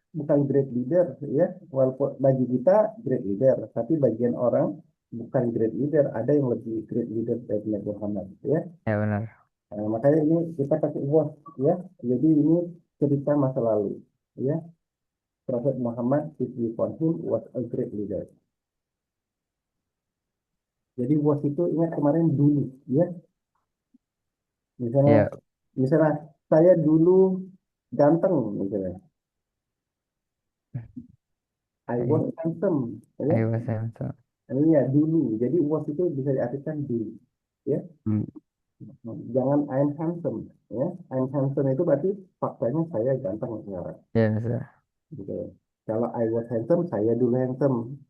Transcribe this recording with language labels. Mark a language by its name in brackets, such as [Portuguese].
[Indonesian] bukan [English] great leader [Indonesian] ya, walaupun bagi kita great leader, tapi bagian orang bukan great leader, ada yang lebih great leader dari Nabi Muhammad ya. Ya benar. Nah, makanya ini kita pakai was ya. Jadi ini cerita masa lalu ya. [English] Prophet Muhammad, peace be upon him, was a great leader. [Indonesian] Jadi was itu ingat kemarin dulu ya. Misalnya, Ya, misalnya saya dulu ganteng misalnya. [English] I I, was handsome ya. I was handsome. [Indonesian] Ini ya dulu. Jadi was itu bisa diartikan dulu ya. Hmm. Jangan [English] I'm handsome [Indonesian] ya. [English] I'm handsome [Indonesian] itu berarti faktanya saya ganteng sekarang Ya, Mister. gitu. Kalau [English] I was handsome, [Indonesian] saya dulu handsome.